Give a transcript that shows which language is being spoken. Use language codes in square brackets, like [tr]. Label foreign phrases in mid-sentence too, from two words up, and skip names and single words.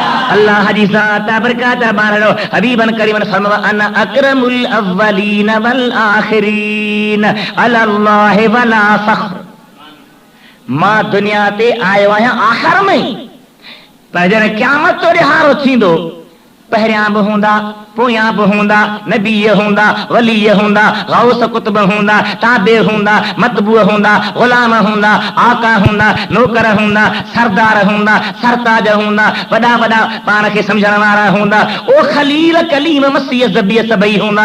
[sd] अल्लाह जी ज़ात बरकत बारो हबीबन करीमन फरमाया [ar] أنا أكرم الأولين والآخرين الله ولا فخر. [sd] मां दुनिया ते आयो आहियां आखिर में, पर जन क़यामत तो रिहारो थींदो पहिरियां बि हूंदा पोयां बि हूंदा, नबी हूंदा, वली हूंदा, गौस कुतुब हूंदा, ताबे हूंदा, मतबू हूंदा, गुलाम हूंदा, आका हूंदा, नौकर हूंदा, सरदार हूंदा, सरताज हूंदा, वॾा वॾा पाण खे सम्झण वारा हूंदा, ओ खलील कलीम मसीह ज़बी सभई हूंदा।